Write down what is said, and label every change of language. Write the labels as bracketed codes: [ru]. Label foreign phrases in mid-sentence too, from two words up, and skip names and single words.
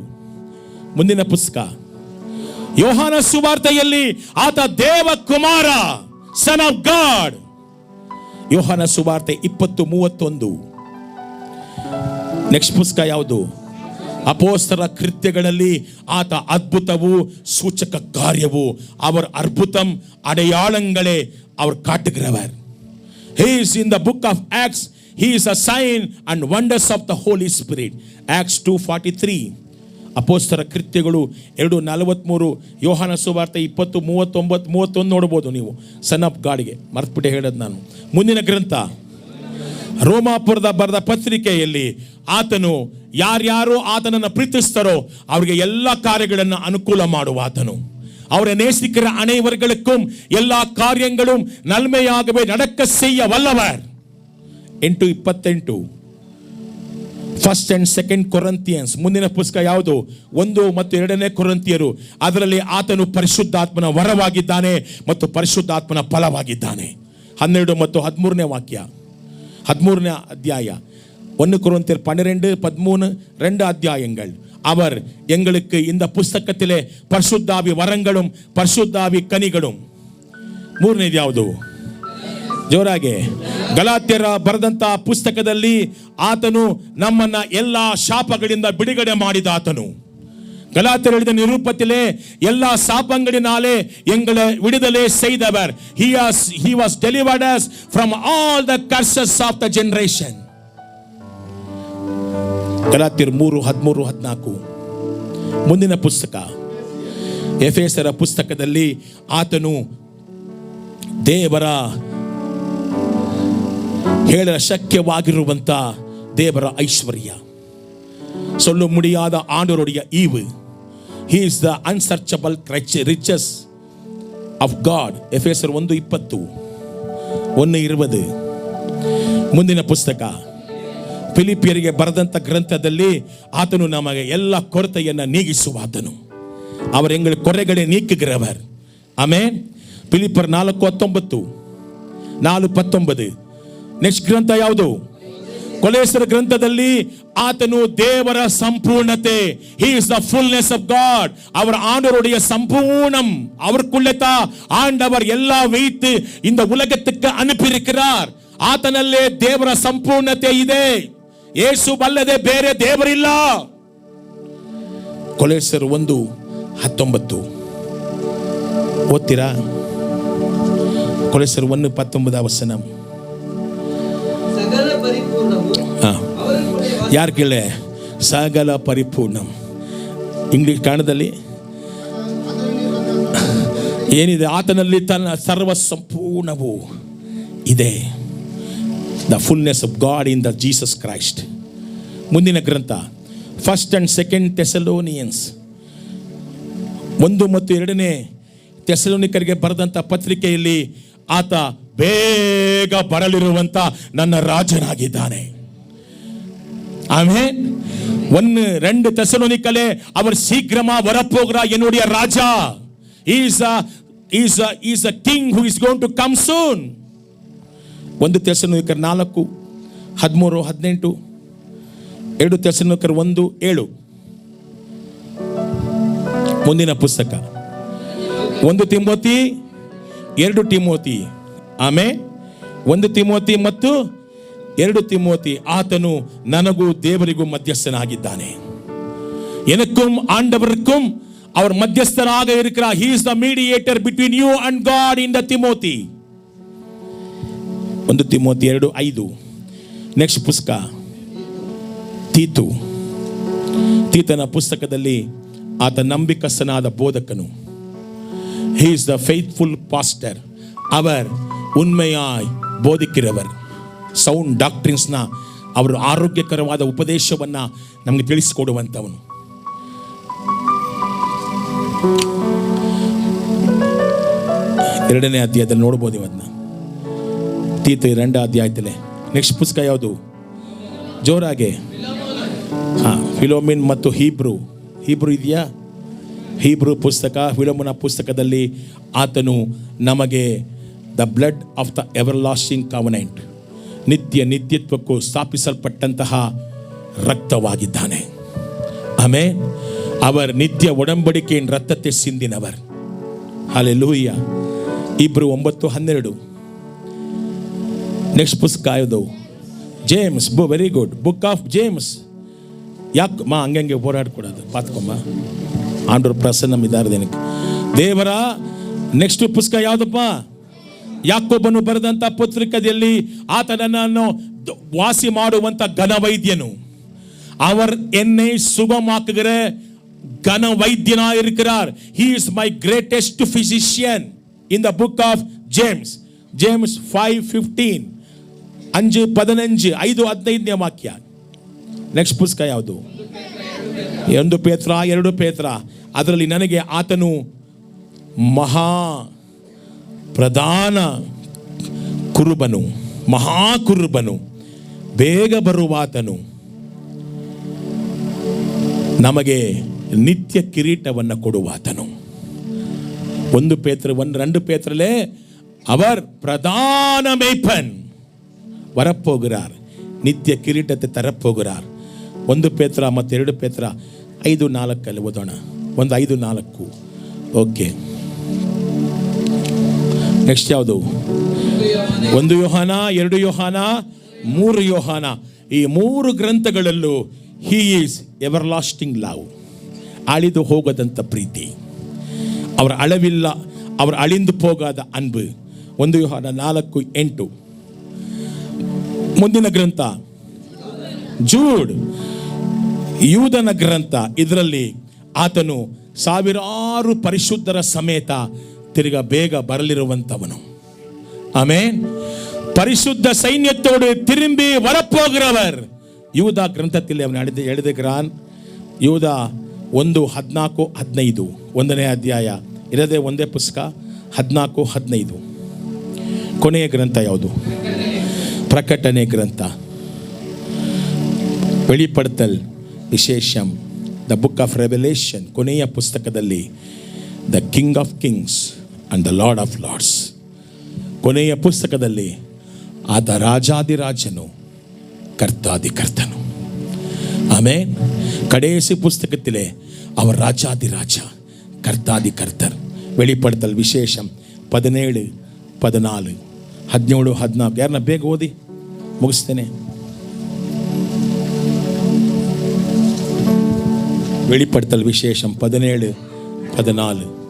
[kn] ಮುಂದಿನ ಪುಸ್ತಕ ಯೋಹಾನ ಸುವಾರ್ತೆಯಲ್ಲಿ ಆತ ದೇವ ಕುಮಾರ, [en] Son of God. [kn] ಯೋಹಾನ ಸುವಾರ್ತೆ 20:31. ನೆಕ್ಸ್ಟ್ ಪುಸ್ತಕ ಯಾವುದು? ಅಪೋಸ್ತಲರ ಕೃತ್ಯಗಳಲ್ಲಿ ಆತ ಅದ್ಭುತವು, ಸೂಚಕ ಕಾರ್ಯವು, [ta] அவர் அற்புதம் அடையாளங்களே அவர் காட்டுகிறவர். [en] He is in the book of Acts. He is a sign and wonders of the Holy Spirit. Acts 2:43. [kn] ಅಪೋಸ್ತಲರ ಕೃತ್ಯಗಳು 2:43. ಯೋಹಾನ ಸುವಾರ್ತೆ 20:39-31 ನೋಡಬಹುದು ನೀವು. [en] Son of God-ge [kn] ಮರ್ತ್ಬಿಟ್ಟೆ ಹೇಳೋದು ನಾನು. ಮುಂದಿನ ಗ್ರಂಥ ರೋಮಾಪುರದ ಬರೆದ ಪತ್ರಿಕೆಯಲ್ಲಿ ಆತನು ಯಾರ್ಯಾರು ಆತನನ್ನು ಪ್ರೀತಿಸ್ತಾರೋ ಅವರಿಗೆ ಎಲ್ಲ ಕಾರ್ಯಗಳನ್ನು ಅನುಕೂಲ ಮಾಡುವ ಆತನು. [ta] அவரை நேசிக்கிற அனைவர்களுக்கும் எல்லா காரியங்களும் நன்மையாகவே நடக்க செய்ய வல்லவர். 8:28. [en] First and Second Corinthians. [kn] ಮುಂದಿನ ಪುಸ್ತಕ ಯಾವುದು? 1 ಮತ್ತು 2ನೇ ಕೊರಿಂಥಿಯರು. ಅದರಲ್ಲಿ ಆತನು ಪರಿಶುದ್ಧಾತ್ಮನ ವರವಾಗಿದ್ದಾನೆ ಮತ್ತು ಪರಿಶುದ್ಧಾತ್ಮನ ಫಲವಾಗಿದ್ದಾನೆ. 12 ಮತ್ತು 13ನೇ ವಾಕ್ಯ, 13ನೇ ಅಧ್ಯಾಯ. [ta] 1 ಕೊರಿಂಥியர் 12, 13, 2 அத்தியாயங்கள். அவர் எங்களுக்கு இந்த புஸ்தகத்திலே பரிசுத்தாவி வரங்களும் பரிசுத்தாவி கனிகளும். [kn] 3ನೇದು ಯಾವುದು? ಜೋರಾಗೆ ಗಲಾತ್ಯರ ಬರೆದಂತ ಪುಸ್ತಕದಲ್ಲಿ ಆತನು ನಮ್ಮನ್ನ ಎಲ್ಲಾ ಶಾಪಗಳಿಂದ ಬಿಡುಗಡೆ ಮಾಡಿದ ಆತನು. [ta] ಗಲಾತ್ಯர் எழுதிய நிருபத்திலே எல்லா சாபங்களினாலே எங்களை விடுதலை செய்தவர். [en] He was delivered us from all the curses of the generation. [kn] ಗಲಾತ್ಯರ್ 3:13-14. ಮುಂದಿನ ಪುಸ್ತಕ ಎಫೆಸರ ಪುಸ್ತಕದಲ್ಲಿ ಆತನು ದೇವರ ಹೇಳ ಶಕ್ಯವಾಗಿರುವಂತ ದೇವರ ಐಶ್ವರ್ಯ, [ta] சொல்ல முடியாத ஆண்டவருடைய ஈவு. [en] He is the unsearchable riches of God. [kn] ಎಫೆಸರ್ 1:20, 1:20. ಮುಂದಿನ ಪುಸ್ತಕ ಫಿಲಿಪಿಯರಿಗೆ ಬರೆದಂತ ಗ್ರಂಥದಲ್ಲಿ ಆತನು ನಮಗೆ ಎಲ್ಲ ಕೊರತೆಯನ್ನು ನೀಗಿಸುವ ಆತನು. [ta] அவர் எங்கள் குறைகளை நீக்குகிறவர். ஆமென். பிலிப்பர் 4:19, 4:19. [kn] ನೆಕ್ಸ್ಟ್ ಗ್ರಂಥ ಯಾವುದು? ಕೊಲೋಸ್ಯರ ಗ್ರಂಥದಲ್ಲಿ ಆತನು ದೇವರ ಸಂಪೂರ್ಣತೆ, [en] he is the fullness of God. [ta] அவர் ஆண்டவருடைய சம்பூர்ணம், அவருக்குள்ளே ஆண்டவர் எல்லா வைத்து இந்த உலகத்துக்கு அனுப்பியிருக்கிறார். [kn] ಆತನಲ್ಲೇ ದೇವರ ಸಂಪೂರ್ಣತೆ ಇದೆ. ಯೇಸು ಬಲ್ಲದೆ ಬೇರೆ ದೇವರಿಲ್ಲ. ಕೊಲೋಸ್ಯರು 1:19 ಓದ್ತೀರಾ? ಕೊಲೋಸ್ಯರು 1:19 ವಚನ. ಸಕಲ ಪರಿಪೂರ್ಣವು ಅವರೊಳಗೆ ಯಾರು ಕೇಳೆ? ಸಕಲ ಪರಿಪೂರ್ಣ. ಇಂಗ್ಲಿಷ್ ಕನ್ನಡದಲ್ಲಿ ಏನಿದೆ? ಆತನಲ್ಲಿ ತನ್ನ ಸರ್ವ ಸಂಪೂರ್ಣವು ಇದೆ. [en] The fullness of God in the Jesus Christ. [kn] ಮುಂದಿನ ಗ್ರಂಥ 1 and 2 ಥೆಸಲೋನಿಯನ್ಸ್ 1 ಮತ್ತು 2 ಥೆಸಲೋನಿಕರಿಗೆ ಬರೆದಂಥ ಪತ್ರಿಕೆಯಲ್ಲಿ ಆತ ಬೇಗ ಬರಲಿರುವಂತ ನನ್ನ ರಾಜನಾಗಿದ್ದಾನೆ. ಆಮೆನ್. [ta] 1-2 ಥೆಸಲೋನಿಕலே அவர் சீக்கிரமா வரப்போகிறார் என்னுடைய ராஜா. [en] He is a king who is going to come soon. [kn] 1 ಥೆಸಲೋನಿಕರು 4:13-18, 2 ಥೆಸಲೋನಿಕರು 1:7. ಮುಂದಿನ ಪುಸ್ತಕ 1 ತಿಮೋತಿ 2 ತಿಮೋತಿ. ಆಮೇಲೆ 1 ತಿಮೋತಿ ಮತ್ತು 2 ತಿಮೋತಿ. ಆತನು ನನಗೂ ದೇವರಿಗೂ ಮಧ್ಯಸ್ಥನಾಗಿದ್ದಾನೆ. [ta] எனக்கும் ஆண்டவருக்கும் அவர் மத்தியஸ்தராக இருக்கிறார். [en] he is the mediator between you and God in the Timothy. [kn] 1 ತಿಮೋತಿ 2:5. ನೆಕ್ಸ್ಟ್ ಪುಸ್ತಕ ತೀತನ ಪುಸ್ತಕದಲ್ಲಿ ಆತ ನಂಬಿಕಸ್ಥನಾದ ಬೋಧಕನು. [en] he is the faithful pastor. [ta] அவர் உண்மையாய் ಬೋಧಿக்கிறவர். [en] sound doctrines-na, [kn] ಅವರು ಆರೋಗ್ಯಕರವಾದ ಉಪದೇಶವನ್ನ ನಮಗೆ ತಿಳಿಸಿಕೊಡುವಂಥವನು. ಎರಡನೇ ಅಧ್ಯಾಯದಲ್ಲಿ ನೋಡ್ಬೋದು ಇವನ್ನ. ತೀತ 2 ಅಧ್ಯಾಯದಲ್ಲಿ. ನೆಕ್ಸ್ಟ್ ಪುಸ್ತಕ ಯಾವುದು? ಜೋರಾಗೆ. ಫಿಲೋಮಿನ್ ಮತ್ತು ಹೀಬ್ರೂ ಇದೆಯಾ? ಹೀಬ್ರೂ ಪುಸ್ತಕ, ಫಿಲೋಮನ ಪುಸ್ತಕದಲ್ಲಿ ಆತನು ನಮಗೆ [en] the blood of the everlasting covenant, [kn] ನಿತ್ಯತ್ವಕ್ಕೂ ಸ್ಥಾಪಿಸಲ್ಪಟ್ಟಂತಹ ರಕ್ತವಾಗಿದ್ದಾನೆ. ಆಮೆನ್. [ta] அவர் நித்திய உடன்படிக்கையின் ரத்தத்தை சிந்தினவர். ஹல்லேலூயா. [kn] ಇಬ್ರು 9:12. ನೆಕ್ಸ್ಟ್ ಪುಸ್ತಕ ಯಾವುದು? ಜೇಮ್ಸ್. [en] very good. Book of James. [kn] ಯಾಕೆ ಹಂಗೆ ಹೋರಾಡ್ಕೊಡೋದು? ಪಾತ್ಕೊಮ್ಮ, ಆಂಡ್ರು ಪ್ರಸನ್ನ ಇದ್ದಾರದೇನಕ್ಕೆ ದೇವರ. ನೆಕ್ಸ್ಟ್ ಪುಸ್ತಕ ಯಾವುದಪ್ಪ? ಯಾಕೋಬನು ಬರೆದಂತ ಪತ್ರಿಕೆಯಲ್ಲಿ ಆತನನ್ನು ವಾಸಿ ಮಾಡುವಂತ ಘನವೈದ್ಯನು. [ta] அவர் என்னை சுகமாக்குகிற கனவைத்தியனாக இருக்கிறார். [en] he is my greatest physician in the book of James. James 5:15, 5:15, [kn] 5:15ನೇ ವಾಕ್ಯ. ನೆಕ್ಸ್ಟ್ ಪುಸ್ತಕ ಯಾವುದು? 1 ಪೇತ್ರ 2 ಪೇತ್ರ. ಅದರಲ್ಲಿ ನನಗೆ ಆತನು ಮಹಾ ಪ್ರಧಾನ ಕುರುಬನು, ಮಹಾಕುರುಬನು, ಬೇಗ ಬರುವಾತನು, ನಮಗೆ ನಿತ್ಯ ಕಿರೀಟವನ್ನು ಕೊಡುವಾತನು. [ta] 1 ಪೇತ್ರ 2 ಪೇತ್ರಲೇ அவர் பிரதான மேய்ப்பன் வரப்போகிறார், நித்திய கிரீடத்தை தரப்போகிறார். [kn] 1 ಪೇತ್ರ ಮತ್ತು 2 ಪೇತ್ರ 5:4 ಓದೋಣ. 1:5-4. ಓಕೆ. ನೆಕ್ಸ್ಟ್ ಯಾವುದು? 1 ಯೋಹಾನ, 2 ಯೋಹಾನ, 3 ಯೋಹಾನ. ಈ 3 ಗ್ರಂಥಗಳಲ್ಲೂ [en] he is everlasting love, [kn] ಅಳಿದು ಹೋಗದಂತ ಪ್ರೀತಿ, [ta] அவர் அளவில்லா, அவர் அழிந்து போகாத அன்பு. [kn] 1 ಯೋಹಾನ 4:8. ಮುಂದಿನ ಗ್ರಂಥ ಜೂಡ್, ಯೂದನ ಗ್ರಂಥ. ಇದರಲ್ಲಿ ಆತನು ಸಾವಿರಾರು ಪರಿಶುದ್ಧರ ಸಮೇತ ತಿರುಗ ಬೇಗ ಬರಲಿರುವಂತವನು. [ta] ಆಮೆನ್. பரிசுத்த சேனையோடு திரும்பி வரப்போகிறவர். [kn] யூதா ಗ್ರಂಥದಲ್ಲಿ ಅವನು எழுதுகிறான். ಯೂದಾ 1:14-15, 1ನೇ ಅಧ್ಯಾಯ ಇರದೆ ಒಂದೇ ಪುಸ್ತಕ 14-15. ಕೊನೆಯ ಗ್ರಂಥ ಯಾವುದು? ಪ್ರಕಟಣೆ ಗ್ರಂಥ. [ta] வெளிப்படுத்தல் விசேஷம், [en] The Book of Revelation. ಕೊನೆಯ ಪುಸ್ತಕದಲ್ಲಿ The King of Kings and the Lord of Lords. [kn] ಕೊನೆಯ ಪುಸ್ತಕದಲ್ಲಿ ಆತ ರಾಜಾದಿರಾಜನು, ಕರ್ತಾದಿ ಕರ್ತನು. ಆಮೆನ್. [ta] கடைசி புஸ்தகத்திலே அவர் ராஜாதிராஜா, கர்த்தாதி கர்த்தர். வெளிப்படுத்தல் விசேஷம் 17, 14, 17, 14. [kn] ಯಾರನ್ನ ಬೇಗ ಓದಿ ಮುಗಿಸ್ತೇನೆ. [ta] வெளிப்படுத்தல் விசேஷம் 17, 14.